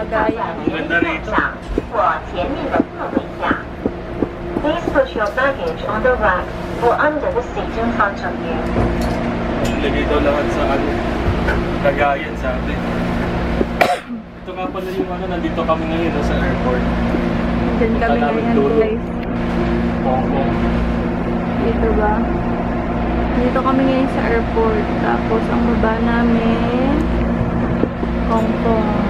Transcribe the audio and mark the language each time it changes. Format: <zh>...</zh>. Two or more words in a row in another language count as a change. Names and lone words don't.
<tl>bayan. Ang ganda rito.</tl> <zh>或前面的座位下。</zh> <en>Please put your baggage on the rack or under the seat in front of you.</en> <tl>Ilagay daw lahat sa ano, lagayan sa atin. Ito nga pala yung ano, nandito kami ngayon no, sa airport. Diyan kami Punta namin ngayon dulo. guys. Hong Kong. Dito ba? Dito kami ngayon sa airport. Tapos ang baba namin, Hong Kong.</tl>